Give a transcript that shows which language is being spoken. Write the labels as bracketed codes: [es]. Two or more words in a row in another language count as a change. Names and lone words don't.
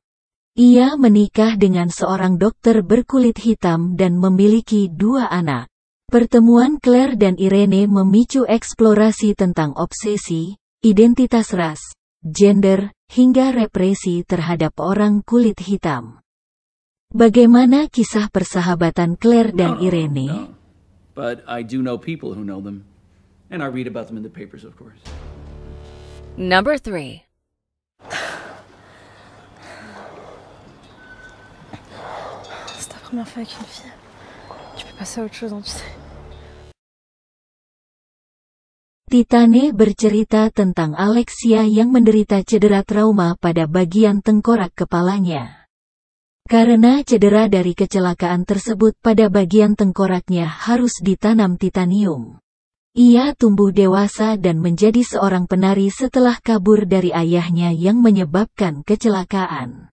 [id] Ia menikah dengan seorang dokter berkulit hitam dan memiliki dua anak. Pertemuan Claire dan Irene memicu eksplorasi tentang obsesi, identitas ras, gender, hingga represi terhadap orang kulit hitam. Bagaimana kisah persahabatan Claire dan Irene? [en] No. But I do know people who know them. And I read about them in the papers, of course. Number 3. [fr] C'est ta première fois avec une fille. Tu peux passer à autre chose, hein, tu sais. [id] Titane bercerita tentang Alexia yang menderita cedera trauma pada bagian tengkorak kepalanya. Karena cedera dari kecelakaan tersebut pada bagian tengkoraknya harus ditanam titanium. Ia tumbuh dewasa dan menjadi seorang penari setelah kabur dari ayahnya yang menyebabkan kecelakaan.